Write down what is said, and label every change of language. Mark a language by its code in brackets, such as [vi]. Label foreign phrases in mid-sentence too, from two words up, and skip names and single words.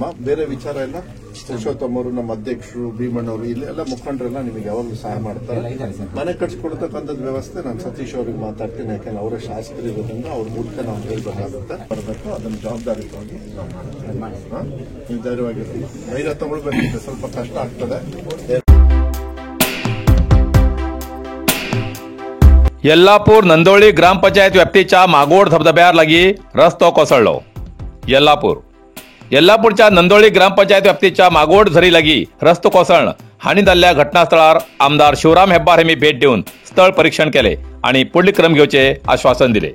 [kn] ಬೇರೆ ವಿಚಾರ ಎಲ್ಲ ಪುರುಷೋತ್ತಮ್ ಅವರು, ನಮ್ಮ ಅಧ್ಯಕ್ಷರು, ಭೀಮಣ್ಣವರು, ಇಲ್ಲಿ ಎಲ್ಲ ಮುಖಂಡರೆಲ್ಲ ನಿಮಗೆ ಯಾವಾಗಲೂ ಸಹಾಯ ಮಾಡ್ತಾರೆ. ಮನೆ ಕಟ್ಸ್ಕೊಡ್ತಕ್ಕಂಥದ್ದು ವ್ಯವಸ್ಥೆ ನಾನು ಸತೀಶ್ ಅವ್ರಿಗೆ ಮಾತಾಡ್ತೀನಿ. ಯಾಕಂದ್ರೆ ಅವರೇ ಶಾಸಕರು ಇರೋದ್ರಿಂದ ಅವ್ರ ಮೂಲಕ ನಾವು ಹೇಳ್ಬೇಕಾಗುತ್ತೆ. ಬರಬೇಕು, ಅದನ್ನು ಜವಾಬ್ದಾರಿಯಾಗಿ ನೀವು ಧೈರ್ಯವಾಗಿರ್ತೀವಿ. ಧೈರ್ಯ ತಗೊಳ್ಬೇಕಿದೆ, ಸ್ವಲ್ಪ ಕಷ್ಟ ಆಗ್ತದೆ. [kok] यल्लापूर नंदोळी ग्रामपंचायत व्याप्तीच्या मागोड धबधब्यावर लागी रस्तो कोसळलो. यल्लापूरच्या नंदोळी ग्रामपंचायत व्याप्तीच्या मागोड झरी लागी रस्तो कोसळण हानी जाल्ल्या घटनास्थळार आमदार शिवराम हेब्बार यांनी भेट देऊन स्थळ परीक्षण केले आणि पुढील क्रम घेवचे आश्वासन दिले.